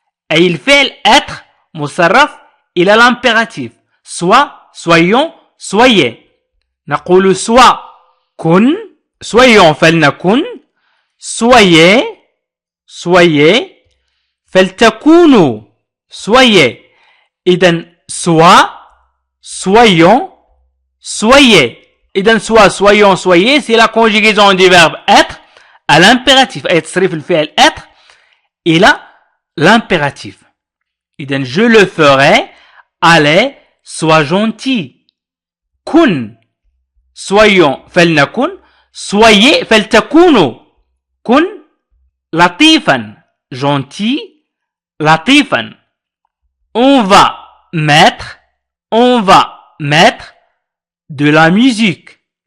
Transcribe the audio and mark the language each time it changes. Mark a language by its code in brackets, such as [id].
[ar] أي الفعل [fr] être [ar] مصرف إلى [fr] l'impératif. soyons, soyez. [ar] نقول [fr] sois [ar] كن. [fr] soyons [ar] فلنكن. [fr] soyez [ar] فلتكونوا. [fr] soyez. [ar] إذن [fr] soyons, soyez. إذن soyons, soyez c'est la conjugaison du verbe être à l'impératif [ar] أي تصريف الفعل [fr] être [ar] إلى [fr] l'impératif. إذن je le ferai. Allez, sois gentil. [ar] كن [fr] soyons [ar] فلنكن. [fr] soyez [ar] فلتكونوا. كن لطيفا. [fr] gentil [ar] لطيفا. [fr] on va mettre de la musique.